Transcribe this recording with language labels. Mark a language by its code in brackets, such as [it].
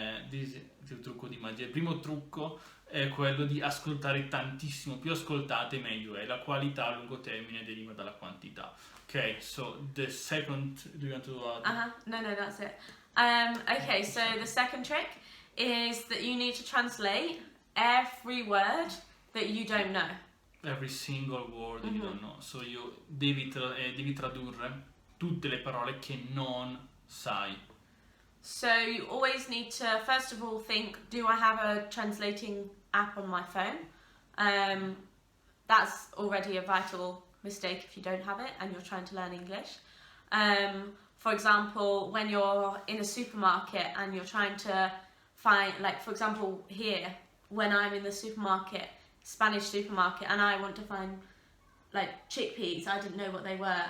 [en] This is [it] il trucco di magia. Il primo trucco è quello di ascoltare tantissimo. Più ascoltate meglio è. La qualità a lungo termine deriva dalla quantità. [en] Ok, so the second, do you want to No, that's it. Okay, so the second trick is that you need to translate every word that you don't know. every single word you don't know. [it] So devi tradurre tutte le parole che non sai. [en] So you always need to, first of all, think, do I have a translating app on my phone? That's already a vital mistake if you don't have it and you're trying to learn English. For example, when you're in a supermarket and you're trying to find, like for example here, when I'm in the supermarket, Spanish supermarket, and I want to find like chickpeas, I didn't know what they were.